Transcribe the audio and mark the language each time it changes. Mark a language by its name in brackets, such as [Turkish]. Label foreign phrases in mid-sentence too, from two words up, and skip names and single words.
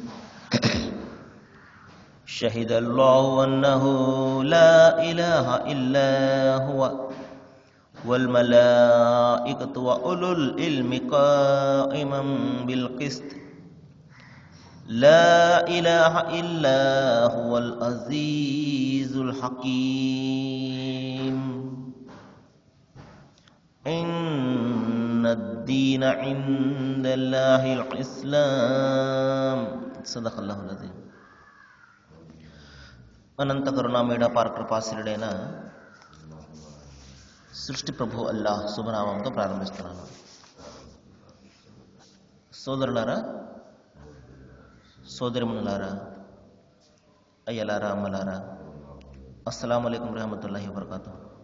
[Arabic] شهد الله أنه لا إله إلا هو والملائكة وأولو العلم قائما بالقسط لا إله إلا هو العزيز الحكيم. إن الدين عند الله الإسلام. صدق الله العظيم. [Telugu] అనంత కరుణామయుడ పారకృపాశీలుడైన సృష్టి ప్రభు అల్లాహ్ శుభనామంతో ప్రారంభిస్తున్నాను. సోదరులారా, సోదరిమణులారా, అయ్యలారా, అమ్మలారా, [Arabic] السلام عليكم رحمة الله وبركاته.